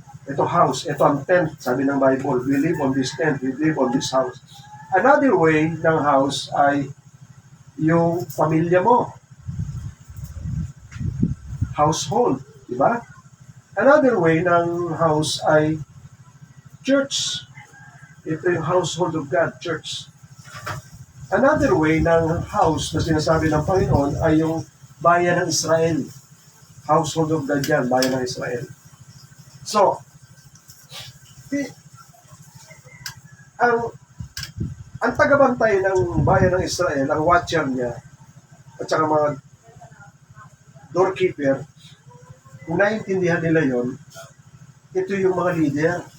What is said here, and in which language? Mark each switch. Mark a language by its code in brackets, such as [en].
[tl] Ito house, ito ang tent, sabi ng Bible. [en] We live on this tent, we live on this house. [tl] Another way ng house ay yung pamilya mo. [en] Household, [tl] di ba? [en] Another way ng house ay church. [tl] Ito yung [en] household of God, church. [tl] Another way ng house na sinasabi ng Panginoon ay yung bayan ng Israel. [en] Household of God [tl] yan, bayan ng Israel. So, ang tagabantay ng bayan ng Israel, ang watcher niya, at saka mga doorkeeper, kung naiintindihan nila yon, ito yung mga leader.